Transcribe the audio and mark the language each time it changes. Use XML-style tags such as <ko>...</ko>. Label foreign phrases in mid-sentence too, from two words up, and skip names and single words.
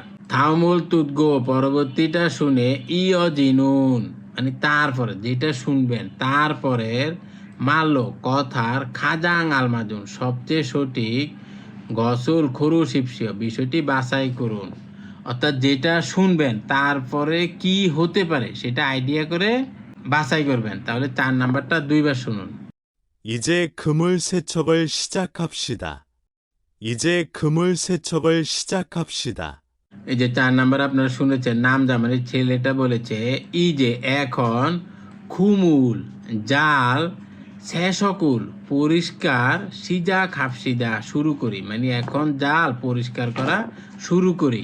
<ko>다음을 듣고,</ko> <bn>পরবর্তীটা শুনে জিনুন, মানে তারপরে যেটা শুনবেন তারপরের মাল্লো কথার খাজাং আলমাজুন, সবচেয়ে সঠিক</bn> <ko>것을 고르십시오,</ko> <bn>বিষয়টি বাছাই করুন। অর্থাৎ যেটা শুনবেন তারপরে কি হতে পারে সেটা আইডিয়া করে বাছাই করবেন। তাহলে 4 নাম্বারটা 2বার শুনুন।</bn> <ko>이제 그물 세척을 시작합시다. 이제 그물 세척을 시작합시다.</ko> <bn>এই যে 4 নাম্বার আপনারা শুনেছেন, নামজা মানে ছেলেটা বলেছে ই যে এখন, খুমুল জাল, শেষকুল পরিষ্কার,</bn> <ko>시작합시다</ko> <bn>শুরু করি, মানে এখন জাল পরিষ্কার করা শুরু করি।</bn>